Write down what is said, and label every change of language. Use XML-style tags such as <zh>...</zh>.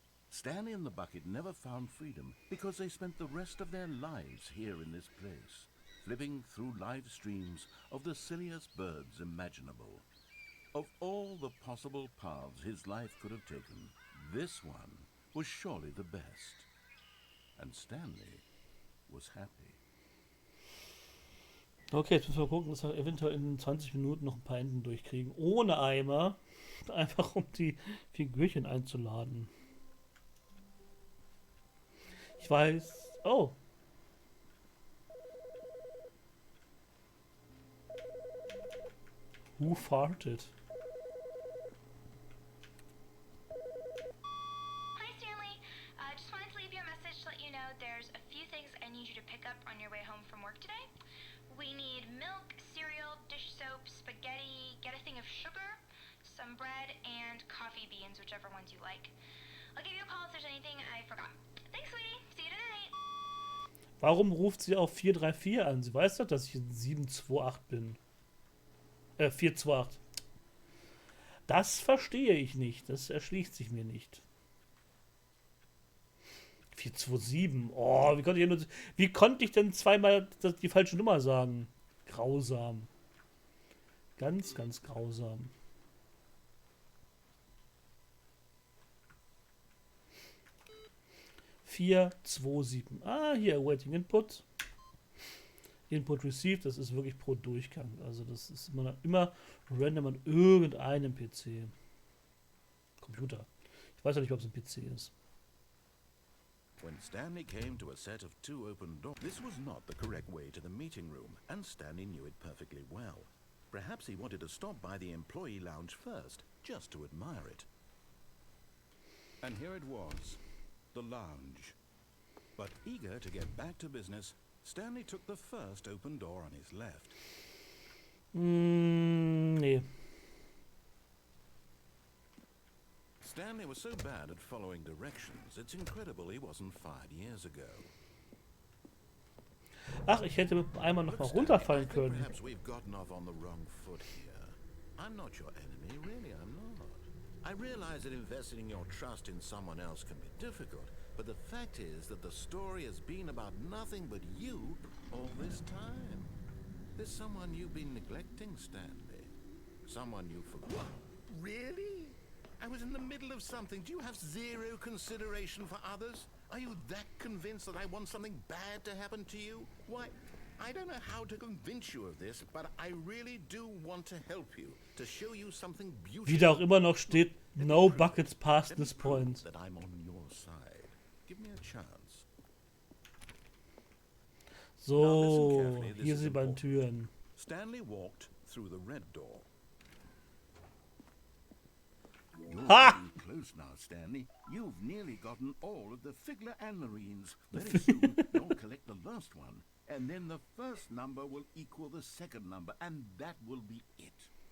<en>Stanley and the bucket never found freedom because they spent the rest of their lives here in this place, flipping through live streams of the silliest birds imaginable. Of all the possible paths his life could have taken, this one was surely the best. And Stanley was happy.</en> <de>Okay, jetzt müssen wir gucken, dass wir eventuell in 20 Minuten noch ein paar Enden durchkriegen. Ohne Eimer. Einfach um die Figürchen einzuladen. Ich weiß... Oh.</de> <en>Who farted? Hi, Stanley. Just wanted to leave you a message to let you know there's a few things I need you to pick up on your way home from work today. We need milk, cereal, dish soap, spaghetti, get a thing of sugar, some bread, and coffee beans, whichever ones you like. I'll give you a call if there's anything I forgot. Thanks, sweetie. See you tonight.</en> <de>Warum ruft sie auf 434 an? Sie weiß doch, dass ich in 728 bin. 428. Das verstehe ich nicht. Das erschließt sich mir nicht. 427. Oh, wie konnte ich denn zweimal die falsche Nummer sagen? Grausam. Ganz, ganz grausam. Hier,</de> <en>awaiting input. Input received,</en> <de>das ist wirklich pro Durchgang. Also das ist immer random an irgendeinem PC. Computer. Ich weiß ja nicht, ob es ein PC ist.</de> <en>When Stanley came to a set of two open doors, this was not the correct way to the meeting room, and Stanley knew it perfectly well. Perhaps he wanted to stop by the employee lounge first, just to admire it. And here it was, the lounge. But eager to get back to business, Stanley took the first open door on his left.</en> <de>Nee.</de> <en>Stanley was so bad at following directions, it's incredible he wasn't fired years ago.</en> <de>Ach, ich hätte mit einmal noch mal runterfallen können.</de> <en>Perhaps we've gotten off on the wrong foot here. I'm not your enemy, really I'm not. I realize that investing your trust in someone else can be difficult, but the fact is that the story has been about nothing but you all this time. There's someone you've been neglecting, Stanley. Someone you forgot. Really? I was in the middle of something. Do you have zero consideration for others? Are you that convinced that I want something bad to happen to you? Why, I don't know how to convince you of this, but I really do want to help you, to show you something beautiful.</en> <de>Wie da auch immer noch steht,</de> <en>no buckets past this point. That I'm on your side. Give me a chance.</en> <de>So, hier sind die beiden Türen.</de> <en>Stanley walked through the red door. You're Ha! getting close now, Stanley. You've nearly gotten all of the Figler Anmarines. Very soon, you'll collect the last one, and then the first number will equal the second number, and that will be it.</en>